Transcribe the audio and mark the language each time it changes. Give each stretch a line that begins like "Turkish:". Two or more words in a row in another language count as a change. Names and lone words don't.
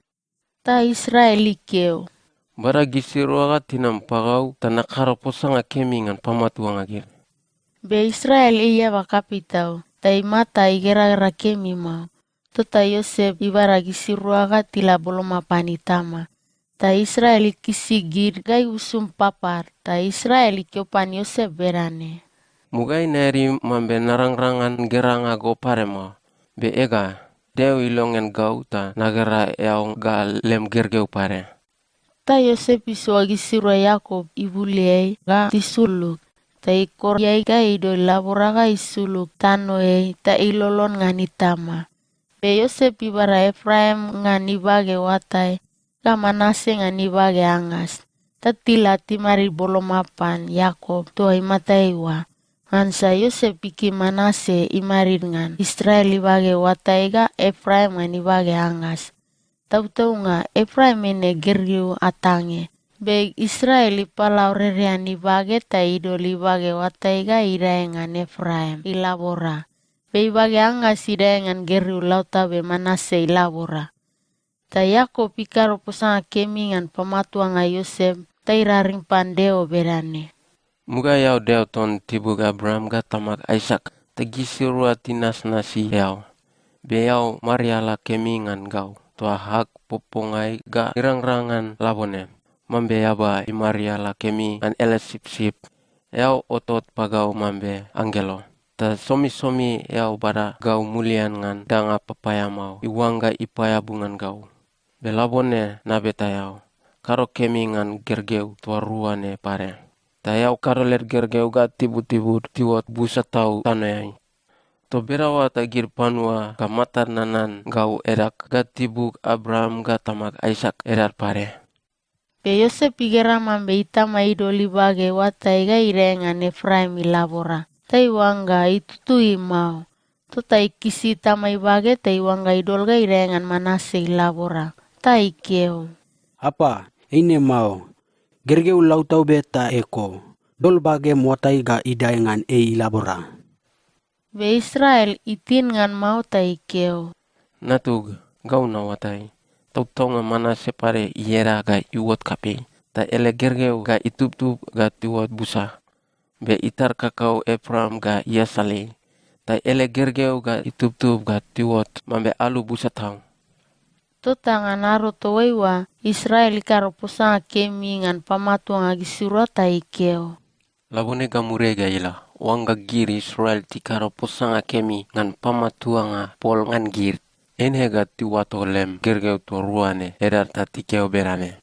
Mbula: Ta Israel ikeo. Bara gisiruaga tinam pagau tanakaro posanga kemi ngan pamatuanga gir. Be Israel iya bakapitau. Ta imata igera kemi mau. Tota Yosef ibara gisiruaga tila boloma panitama. Ta Israel ikisigir gai usum papar. Ta Israel ikeo pan Yosef berane. Mugai neri mambe narang-rangan geranga go parema. Be ega. Deu ilongen gau ta nagara yau ga lem gergeu pare. Ta Yosef isu agisirua Yakob ibuliai ga tisuluk. Ta ikor yai ga ido laboraga isuluk tano ta ilolon nganitama. Be Yosef ibara Efraim nganibage watai ga Manase nganibage angas. Ta tila timari bolomapan Yakob toa imataiwa. Ngansa Yosef piki Manase imarin ngan Israel ibage watai ga Efraim ngan ibage angas. Tautau nga Efraim ene geriu atange. Be Israel ipalau rerean ibage ta idol ibage watai ga idae ngan Efraim ilabora. Be ibage angas idae ngan geriu lauta be Manase ilabora. Ta Yakob ikaro posanga kemi ngan pamatua nga Yosef ta iraring pandeo berane. Muga yau deo ton tibug Abraham ga tamak Isaac. Tagisirua tinas nasi yau. Be yau mariala kemi ngan gau. tua hak popongai ga irang-rangan labone. Mambe yaba imaria la kemi an ele sip-sip. Yau otot pagau mambe angelo. Ta somi-somi yau bara gau mulian ngan danga papaya mau. Iwangga ipaya bungan gau. Belabone na beta yau. Karo kemi ngan gergeu tua ruane pare. Ta yau karo ler gergeu ga tibu-tibu tiwot busa tau tanayai. To berawa tagir panua ka matar nanan gau erak ga tibuk Abraham ga tamak Isaac erar pare. Pe Yosep igera mambe itama idoli bage watai ga irengan Efraim ilabora. Tai wanga itutui mau. Tota ikisi tamai bage tai wanga idol ga irengan Manase ilabora. Tai keo. Apa, ini mau. Gergeu lautau beta eko. Dol bage muatai ga idaengan ilabora. Be Israel itin ngan mau tai keo. Natug gau na watai. Tautonga Manase pare iera ga iwot kape. Ta ele gergeu ga itup-tup ga tiwot busa. Be itar kakau Efraim ga iasale. Ta ele gergeu ga itup-tup ga tiwot mambe alu busa tau. Tota ngan aro towaiwa Israel ikaro posanga kemi ngan pamatuanga gisura tai keo. Labone ga murega ila. Wangga gir Israel tikaro posanga kemi ngan pamatuanga pol ngan gir. Enhega tiwato lem gergeu to ruane edar tatikeo berane.